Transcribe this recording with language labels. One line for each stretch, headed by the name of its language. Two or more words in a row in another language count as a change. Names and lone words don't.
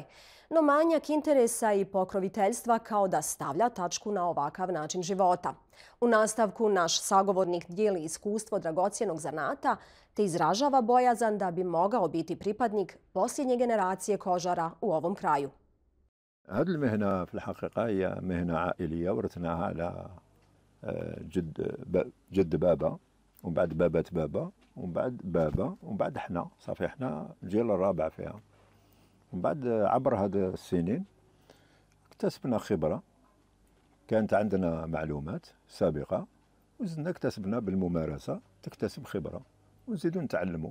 Bosnian: No manjak interesa i pokroviteljstva kao da stavlja tačku na ovakav način života. U nastavku naš sagovornik dijeli iskustvo dragocjenog zanata te izražava bojazan da bi mogao biti pripadnik posljednje generacije kožara u ovom kraju.
Arabic: هذه المهنة في الحقيقة هي مهنة عائلية ورثناها على جد بابا ومن بعد بابات بابا ومن بعد بابا ومن بعد احنا صافي احنا الجيل الرابع فيها. ومن بعد عبر هذه السنين اكتسبنا خبرة، كانت عندنا معلومات سابقة وزدنا اكتسبنا بالممارسة تكتسب خبرة ونزيدوا نتعلموا.